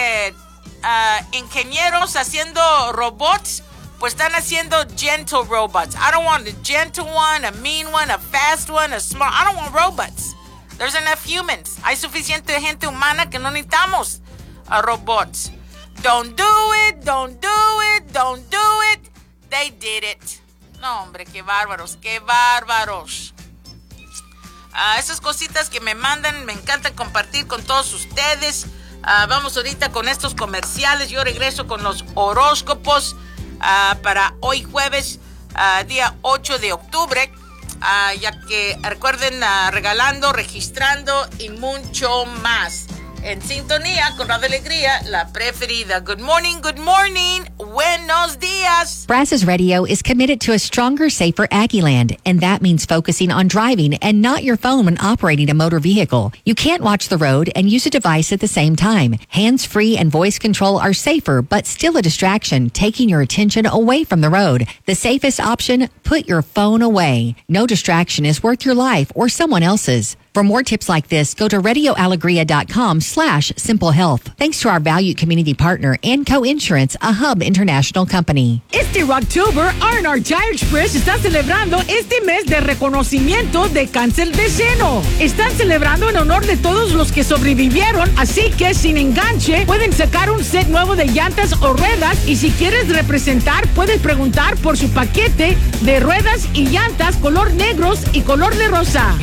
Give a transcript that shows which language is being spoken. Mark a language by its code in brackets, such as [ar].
[es] Dice ingenieros haciendo robots, pues están haciendo gentle robots. [en] I don't want a gentle one, a mean one, a fast one, a smart. I don't want robots. There's enough humans. [es] Hay suficiente gente humana que no necesitamos a robot. [en] Don't do it, don't do it, don't do it. They did it. [es] No, hombre, qué bárbaros, qué bárbaros. Esas cositas que me mandan, me encanta compartir con todos ustedes. Vamos ahorita con estos comerciales. Yo regreso con los horóscopos para hoy jueves, día 8 de octubre. Ya que recuerden, regalando, registrando y mucho más. En sintonía con Radio Alegría, la preferida. [en] Good morning, good morning. [es] Buenos días. [en] Brazos Radio is committed to a stronger, safer Aggieland, and that means focusing on driving and not your phone when operating a motor vehicle. You can't watch the road and use a device at the same time. Hands-free and voice control are safer, but still a distraction, taking your attention away from the road. The safest option, put your phone away. No distraction is worth your life or someone else's. For more tips like this, go to RadioAlegria.com/simplehealth. Thanks to our valued community partner and co-insurance, a Hub International Company. [es] Este October, R&R Tire Express está celebrando este mes de reconocimiento de cáncer de seno. Están celebrando en honor de todos los que sobrevivieron, así que sin enganche, pueden sacar un set nuevo de llantas o ruedas, y si quieres representar, puedes preguntar por su paquete de ruedas y llantas color negros y color de rosa.